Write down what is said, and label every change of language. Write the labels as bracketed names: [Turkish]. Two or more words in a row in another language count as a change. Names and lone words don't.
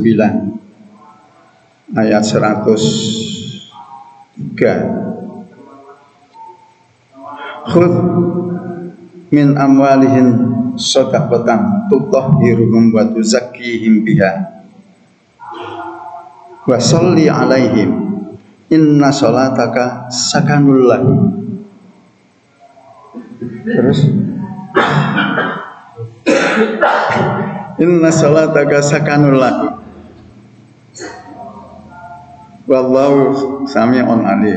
[Indonesian] 9 ayat 103, [Arabic] خذ من أموالهم صدقة تطهرهم وتزكيهم بها وصل عليهم إن صلاتك سكن لهم. ترس إن صلاتك سكن لهم والله سميع عليم.